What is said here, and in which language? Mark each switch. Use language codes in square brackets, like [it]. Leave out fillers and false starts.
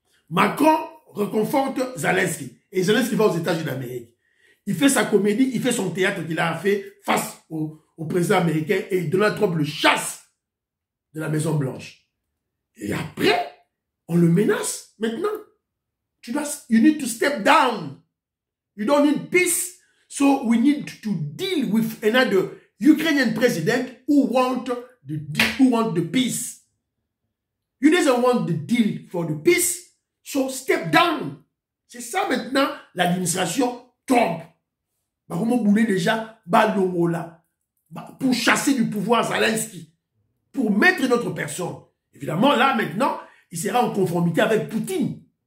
[fr] Macron reconforte Zelensky. Et Zelensky va aux États-Unis d'Amérique. Il fait sa comédie, il fait son théâtre qu'il a fait face au président américain et Donald Trump le chasse de la Maison Blanche. Et après, on le menace maintenant. [en] You need to step down. You don't need peace. So we need to deal with another Ukrainian president who want the peace. You doesn't want the deal for the peace. So step down. [fr] C'est ça maintenant l'administration Trump. Comment bouler déjà Balongola pour chasser du pouvoir Zelensky, pour mettre une autre personne. Évidemment, là maintenant, il sera en conformité avec Poutine.